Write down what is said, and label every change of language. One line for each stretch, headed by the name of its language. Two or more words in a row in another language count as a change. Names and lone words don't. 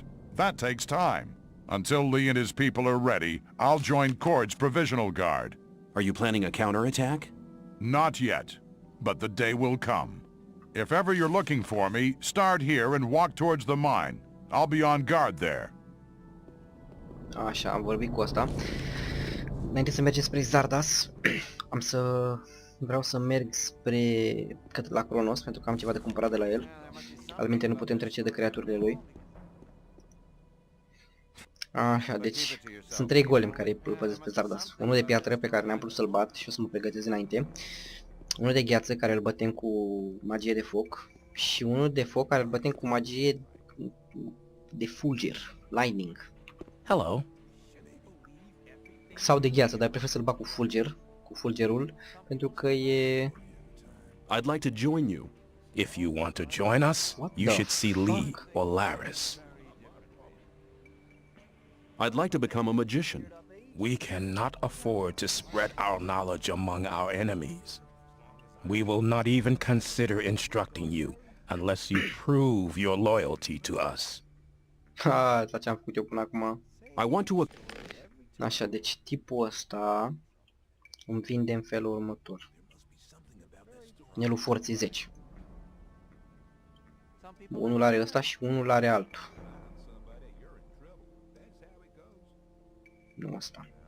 English: That takes time. Until Lee and his people are ready, I'll join Cord's Provisional Guard. Are you planning a counterattack? Not yet, but the day will come. If ever you're looking for me, start here and walk towards the mine. I'll be on guard there.
Romanian: Așa, am vorbit cu ăsta. Înainte să mergem spre Xardas, vreau să merg către la Cronos, pentru că am ceva de cumpărat de la el. Altminte nu putem trece de creaturile lui. Așa, deci sunt 3 golem care îl păzesc pe Xardas. Unul de piatră pe care ne-am putut să-l bat și o să mă pregătesc înainte. Unul de gheață care îl bătem cu magie de foc. Și unul de foc care îl bătem cu magie de fulger, lightning.
English: Hello.
Romanian: Sau de gheață, dar prefer să-l bat cu fulgerul, pentru că e...
English: I'd like to join you. If you want to join us, What you the should see Lee fuck? or Laris. I'd like to become a magician. We cannot afford to spread our knowledge among our enemies. We will not even consider instructing you unless you prove your loyalty to us. Ha,
Romanian: asta ce am făcut eu până acum.
English: I want to...
Romanian: Așa, deci tipul ăsta îmi vinde în felul următor. Inelul forței 10. Unul are ăsta și unul are altul. Nu ăsta.